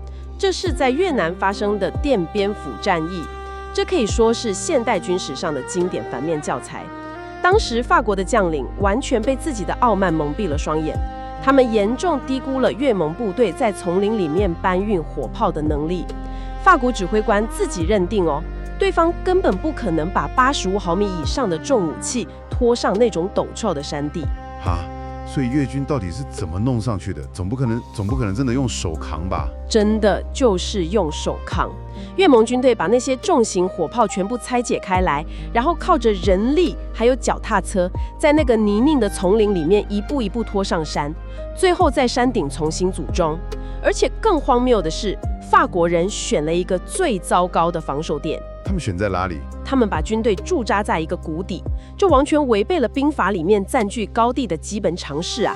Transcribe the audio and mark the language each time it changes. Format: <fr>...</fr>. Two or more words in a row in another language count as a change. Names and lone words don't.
<zh>這是在越南發生的奠邊府戰役，這可以說是現代軍史上的經典反面教材。當時法國的將領完全被自己的傲慢蒙蔽了雙眼，他們嚴重低估了越盟部隊在叢林裡面搬運火炮的能力。法國指揮官自己認定對方根本不可能把85毫米以上的重武器拖上那種陡峭的山地。所以越軍到底是怎麼弄上去的？總不可能真的用手扛吧？真的就是用手扛。越盟軍隊把那些重型火炮全部拆解開來，然後靠着人力還有腳踏車，在那個泥濘的叢林裡面一步一步拖上山，最後在山頂重新組裝。而且更荒謬的是，法國人選了一個最糟糕的防守點。他們選在哪裡？他們把軍隊駐紮在一個谷底，這完全違背了兵法裡面佔據高地的基本常識啊！</zh>